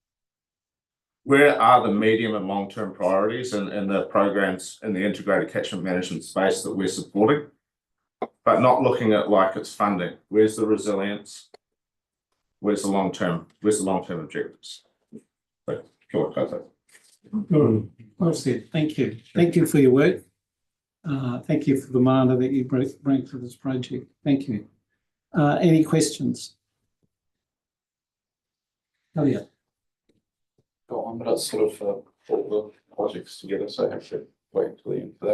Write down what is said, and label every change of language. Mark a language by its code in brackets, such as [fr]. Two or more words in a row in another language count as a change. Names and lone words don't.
[en] Where are the medium and long-term priorities and the programs in the integrated catchment management space that we're supporting, but not looking at like it's funding? Where's the resilience? Where's the long-term objectives? So, [mi] kia ora koutou. [en] Well said. Thank you. Thank you for your work. Thank you for the mana that you bring to this project. Thank you. Any questions? Oh, yeah. Got one, but it's sort of all the projects together, so I have to wait until the end for that.